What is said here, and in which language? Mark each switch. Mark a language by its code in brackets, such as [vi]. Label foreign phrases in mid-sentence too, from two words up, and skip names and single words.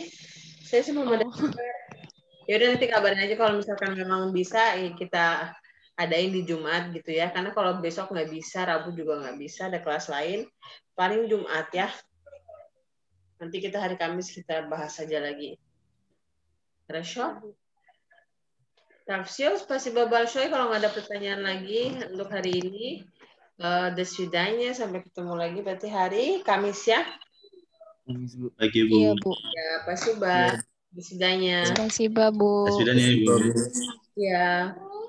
[id] Saya sih belum ada kabar. Ya udah nanti kabarin aja kalau misalkan memang bisa kita adain di Jumat gitu ya. Karena kalau besok nggak bisa, Rabu juga nggak bisa, ada kelas lain. Paling Jumat ya. Nanti kita hari Kamis kita bahas aja lagi. [ru] Хорошо? Так, все, спасибо большое. [id] Kalau nggak ada pertanyaan lagi untuk hari ini, [ru] до свидания. [id] Sampai ketemu lagi berarti hari Kamis ya. Baik, Ibu. Iya, Bu. Ya, [ru] спасибо. До свидания. Spasiba, Bu. До свидания, [id] Ibu. Ya.